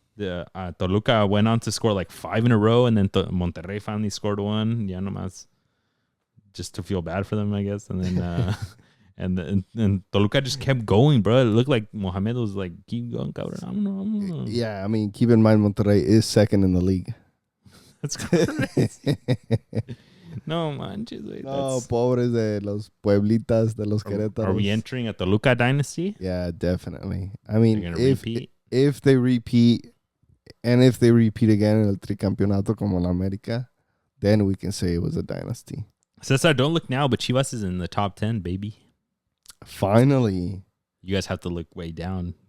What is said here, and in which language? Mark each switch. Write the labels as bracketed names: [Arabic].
[English] the Toluca went on to score like 5 in a row, and then Monterrey finally scored one. [Spanish] Ya nomás [English] just to feel bad for them, I guess. And then and Toluca just kept going, bro. It looked like Mohamed was like, keep going, cabrón. I don't know. Yeah, I mean, keep in mind Monterrey is second in the league. That's crazy. [Spanish] No manches, güey. No, pobres de los Pueblitas, de los Querétaros. [English] Are we entering a Toluca dynasty? Yeah, definitely. I They're mean, gonna if repeat. if they repeat, and if they repeat again in [Spanish] el tricampeonato como la América, [English] then we can say it was a dynasty. Cesar, don't look now, but Chivas is in the top 10, baby. Finally. You guys have to look way down.